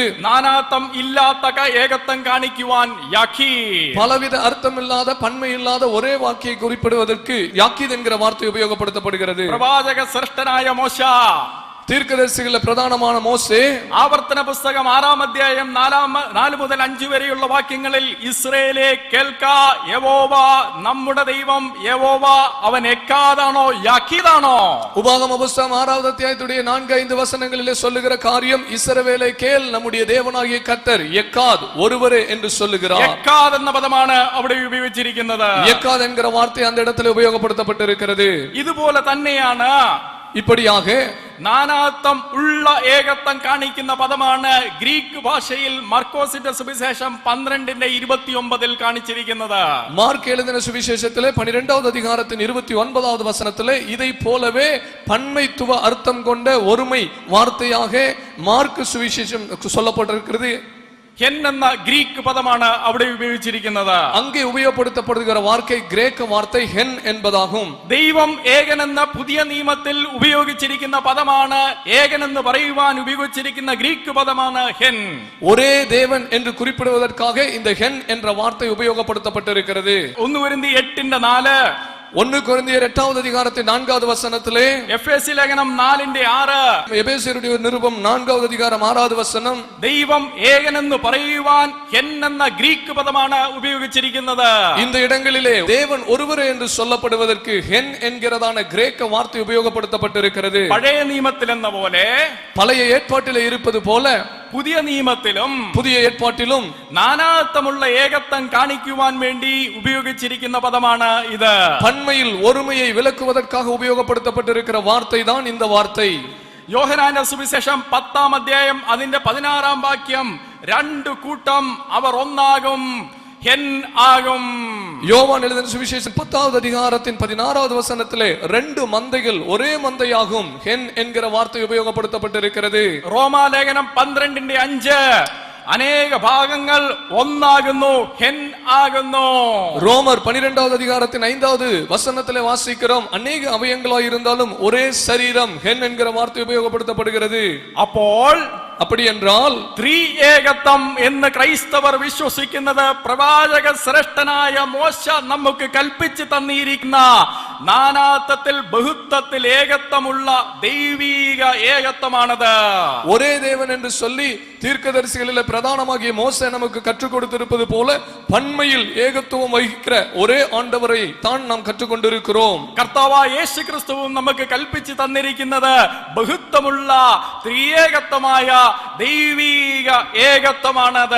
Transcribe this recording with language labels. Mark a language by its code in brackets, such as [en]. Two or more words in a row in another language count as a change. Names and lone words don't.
[ml] നാനാത്വം ഇല്ലാത്ത ഏകത്വം കാണിക്കുവാൻ യാക്കീദ്, [ta] பலவித அர்த்தம் இல்லாத பன்மை இல்லாத ஒரே வாக்கியை குறிப்பிடுவதற்கு யாக்கீத் என்கிற வார்த்தை உபயோகப்படுத்தப்படுகிறது. [ml] പ്രവാചക ശ്രേഷ്ഠനായ മോശ, [ta] தீர்க்கதரிசிகளில் பிரதானமான மோசே [ml] ആവർത്തന പുസ്തകം 6-ാം അധ്യായം 4 മുതൽ 5 വരെയുള്ള വാക്യങ്ങളിൽ ഇസ്രായേലേ കേൾക്ക യഹോവ നമ്മുടെ ദൈവം യഹോവ അവൻ എക്കാതാണോ യാക്കീതാണോ. [ta] உபாகம புஸ்தகம் 6வது அத்தியாயத்துடைய 4-5 வசனங்களிலே சொல்லுகிற காரியம் இஸ்ரவேலை கேள் நம்முடைய தேவனாகிய கர்த்தர் எக்காத் ஒருவரே என்று சொல்லுகிறார். [ml] എക്കാദ് എന്ന പദമാണ് അവിടെ ഉപയോഗിച്ചിരിക്കുന്നത്. [ta] எக்காத் என்கிற வார்த்தை அந்த இடத்துல உபயோகப்படுத்தப்பட்டிருக்கிறது. [ml] ഇതുപോലെ തന്നെയാണ് [ta] இப்படியாக [ml] നാനാത്വം ഉള്ള ഏകത്വം കാണിക്കുന്ന പദമാണ് ഗ്രീക്ക് ഭാഷയിൽ മർക്കോസിന്റെ സുവിശേഷം 12:29 കാണിച്ചിരിക്കുന്നത്. [ta] மார்க் எழுதின சுவிசேஷத்திலே 12வது அதிகாரத்தின் 29வது வசனத்திலே இதை போலவே பன்மைத்துவ அர்த்தம் கொண்ட ஒருமை வார்த்தையாக மார்க் சுவிசேஷம் சொல்லப்பட்டிருக்கிறது. [ml] ഹെൻ എന്ന ഗ്രീക്ക് പദമാണ് അവിടെ ഉപയോഗിച്ചിരിക്കുന്നത്. [ta] அங்கே உபயோகப்படுத்தப்படுகிற வார்த்தை கிரேக்க வார்த்தை ஹென் என்பதாகும். [ml] ദൈവം ഏകൻ എന്ന പുതിയ നിയമത്തിൽ ഉപയോഗിച്ചിരിക്കുന്ന പദമാണ് ഏകൻ എന്ന് പറയുവാൻ ഉപയോഗിച്ചിരിക്കുന്ന ഗ്രീക്ക് പദമാണ് ഹെൻ. [ta] ஒரே தேவன் என்று குறிப்பிடுவதற்காக இந்த ஹென் என்ற வார்த்தை உபயோகப்படுத்தப்பட்டிருக்கிறது. [ml] 1 കൊരിന്ത്യർ 8:4, [ta] 1 கொரிந்தியர் 8வது அதிகாரத்தின் 4வது வசனத்திலே, [ml] എഫേസ്യ ലേഖനം 4:6, [ta] எபேசியருடைய நிருபம் 4வது அதிகாரம் 6வது வசனம், [ml] ദൈവം ഏകൻ എന്ന് പറയുവാൻ ഹെൻ എന്ന ഗ്രീക്ക് പദമാണ് ഉപയോഗിച്ചിരിക്കുന്നത്. [ta] இந்த இடங்களிலே தேவன் ஒருவரே என்று சொல்லப்படுவதற்கு ஹென் என்கிறதான கிரேக்க வார்த்தை உபயோகப்படுத்தப்பட்டிருக்கிறது. [ml] പഴയ നിയമത്തിൽ എന്ന പോലെ [ta] பழைய ஏற்பாட்டிலே இருப்பது போல [ml] പുതിയ നിയമത്തിലും [ta] புதிய ஏற்பாட்டிலும் [ml] നാനാത്വമുള്ള ഏകത്വം കാണിക്കുവാൻ വേണ്ടി ഉപയോഗിച്ചിരിക്കുന്ന പദമാണ് ഇത്. [ta] பன்மையில் ஒருமையை விளக்குவதற்காக உபயோகப்படுத்தப்பட்டிருக்கிற வார்த்தை தான் இந்த வார்த்தை. [ml] യോഹന്നാന്റെ സുവിശേഷം 10-ാം അധ്യായം അതിന്റെ 16-ാം വാക്യം, 2 കൂട്ടം അവർ ഒന്നാകും ഹെൻ ആകും. [ta] யோவான் எழுதின சுவிசேஷம் 10வது அதிகாரத்தின் 16வது வசனத்திலே 2 மந்தைகள் ஒரே மந்தையாகும் ஹென் என்கிற வார்த்தை உபயோகப்படுத்தப்பட்டிருக்கிறது. [ml] റോമാലേഖനം 12:5, അനേക ഭാഗങ്ങൾ ഒന്നാകുന്നു ഹെൻ ആകുന്നു. [ta] ரோமர் 12வது அதிகாரத்தின் 5வது வசனத்திலே வாசிக்கிறோம், அநேக அவயங்களாய் இருந்தாலும் ஒரே சரீரம் ஹென் என்கிற வார்த்தை உபயோகப்படுத்தப்படுகிறது. [ml] അപ്പോൾ [ta] அப்படி என்றால் [ml] ത്രിയേകത്വം എന്ന് ക്രൈസ്തവർ വിശ്വസിക്കുന്നത് പ്രവാചക ശ്രേഷ്ഠനായ മോശ നമുക്ക് കൽപ്പിച്ചു തന്നിരിക്കുന്ന നാനാത്വത്തിൽ ബഹുത്വത്തിൽ ഏകത്വമുള്ള ദൈവീക ഏകത്വമാണത്. [ta] ஒரே தேவன் என்று சொல்லி தீர்க்கதரிசிகளிலே பிரதானமாகிய மோசே நமக்கு கற்றுக் கொடுத்திருப்பது போல பன்மையில் ஏகத்துவம் வகிக்கிற ஒரே ஆண்டவரை தான் நாம் கற்றுக்கொண்டிருக்கிறோம். [ml] കർത്താവായ യേശു ക്രിസ്തുവും നമുക്ക് കൽപ്പിച്ചു തന്നിരിക്കുന്നത് ബഹുത്വമുള്ള ത്രിയേകത്വമായ ദൈവീക ഏകത്വമാണത്.